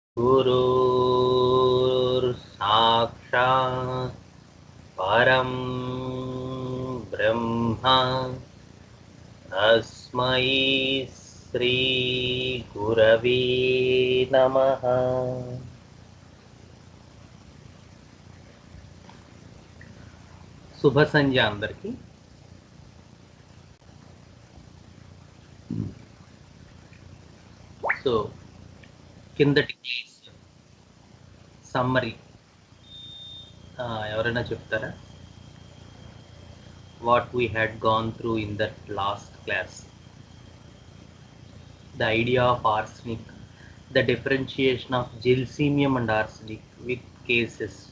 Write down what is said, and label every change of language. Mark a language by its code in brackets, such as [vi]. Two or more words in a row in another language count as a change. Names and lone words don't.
[sa] गुरुर्साक्षात् परं ब्रह्मा तस्मै श्रीगुरवे नमः। [te] శుభ సంధ్య అందరికీ. సో కిందటి సమ్మరీ ఎవరైనా చెప్తారా? [en] What we had gone through in that last class, the idea of arsenic, the differentiation of gelsemium and arsenic with cases.